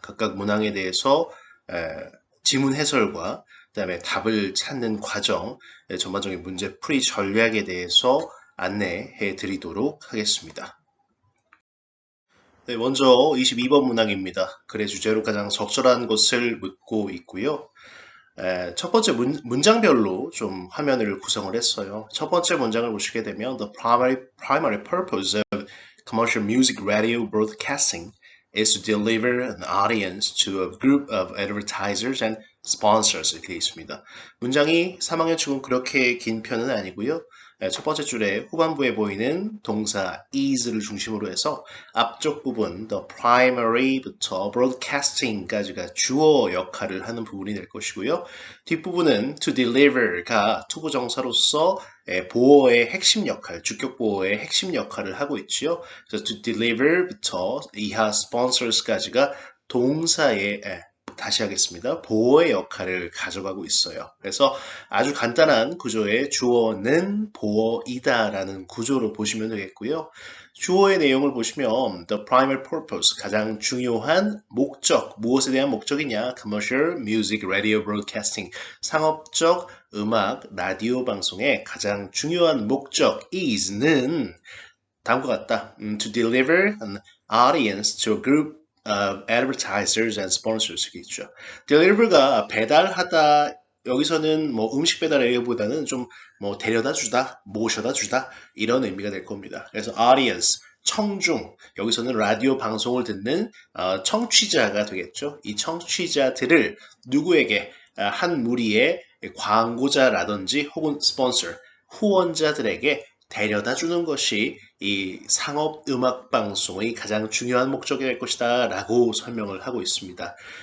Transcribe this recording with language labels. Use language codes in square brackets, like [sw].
[ko] 각각 문항에 대해서 지문 해설과 그다음에 답을 찾는 과정, 전반적인 문제 풀이 전략에 대해서 안내해 드리도록 하겠습니다. 네, 먼저 22번 문항입니다. 글의 주제로 가장 적절한 것을 묻고 있고요. 첫 번째 문장별로 좀 화면을 구성을 했어요. 첫 번째 문장을 보시게 되면 [en] The primary purpose of commercial music radio broadcasting is to deliver an audience to a group of advertisers and sponsors [ko] 이렇게 되어 있습니다. 문장이 3학년 치고는 그렇게 긴 편은 아니고요. 첫 번째 줄에 후반부에 보이는 동사 is를 중심으로 해서 앞쪽 부분 the primary부터 broadcasting까지가 주어 역할을 하는 부분이 될 것이고요. 뒷부분은 to deliver가 투부정사로서 보어의 핵심 역할, 주격 보어의 핵심 역할을 하고 있지요. 그래서 to deliver부터 이하 sponsors까지가 동사의 다시 하겠습니다. 보어의 역할을 가져가고 있어요. 그래서 아주 간단한 구조의 주어는 보어이다라는 구조로 보시면 되겠고요. 주어의 내용을 보시면 [en] the primary purpose, [ko] 가장 중요한 목적, 무엇에 대한 목적이냐? [en] commercial music radio broadcasting, [ko] 상업적 음악 라디오 방송의 가장 중요한 목적 is는 다음과 같다. [en] To deliver an audience to a group of advertisers and sponsors 있죠. [ko] deliver가 배달하다 여기서는 뭐 음식 배달이보다는 좀 뭐 데려다 주다, 모셔다 주다 이런 의미가 될 겁니다. 그래서 audience 청중 여기서는 라디오 방송을 듣는 청취자가 되겠죠. 이 청취자들을 누구에게 한 무리의 광고자라든지 혹은 스폰서 후원자들에게 데려다 주는 것이 이 상업 음악 방송의 가장 중요한 목적이 될 것이다 라고 설명을 하고 있습니다.